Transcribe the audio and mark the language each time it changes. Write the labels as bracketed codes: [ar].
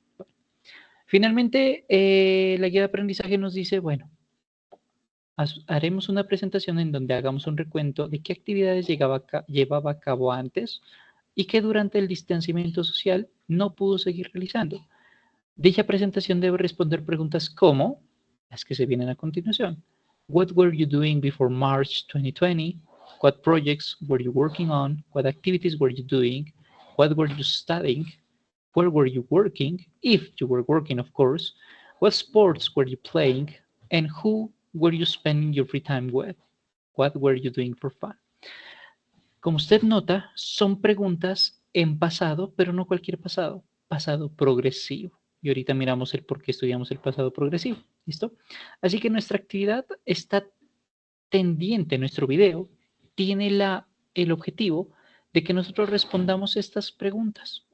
[es] Bueno, finalmente, la guía de aprendizaje nos dice, bueno, haremos una presentación en donde hagamos un recuento de qué actividades llevaba a cabo antes y que durante el distanciamiento social no pudo seguir realizando. Dicha presentación debe responder preguntas como las que se vienen a continuación. [en] What were you doing before March 2020? What projects were you working on? What activities were you doing? What were you studying? Where were you working? If you were working, of course. What sports were you playing? And who were you spending your free time with? What were you doing for fun? [es] Como usted nota, son preguntas en pasado, pero no cualquier pasado, pasado progresivo. Y ahorita miramos el por qué estudiamos el pasado progresivo. ¿Listo? Así que nuestra actividad está tendiente, nuestro video tiene el objetivo de que nosotros respondamos estas preguntas.